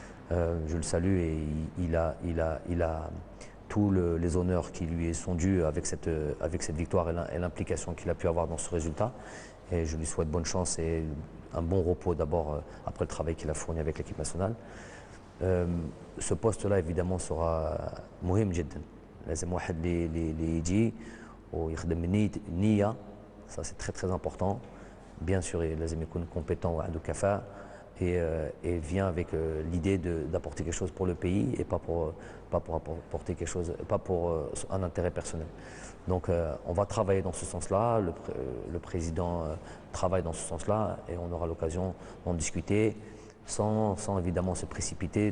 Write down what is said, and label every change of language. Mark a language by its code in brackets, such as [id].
[fr] Je le salue et il a tous les honneurs qui lui sont dus avec cette victoire et l'implication qu'il a pu avoir dans ce résultat. Et je lui souhaite bonne chance et un bon repos d'abord après le travail qu'il a fourni avec l'équipe nationale. Ce poste-là évidemment sera [ar] مهم جدا. لازم واحد اللي يجي ويخدم النية. [fr] Ça c'est très très important. Bien sûr [ar] لازم يكون [fr] compétent [ar] وعنده كفاءة [fr] et vient avec l'idée d'apporter quelque chose pour le pays et pas pour apporter quelque chose, pas pour un intérêt personnel. Donc on va travailler dans ce sens-là, le président travaille dans ce sens-là et on aura l'occasion d'en discuter sans évidemment se précipiter.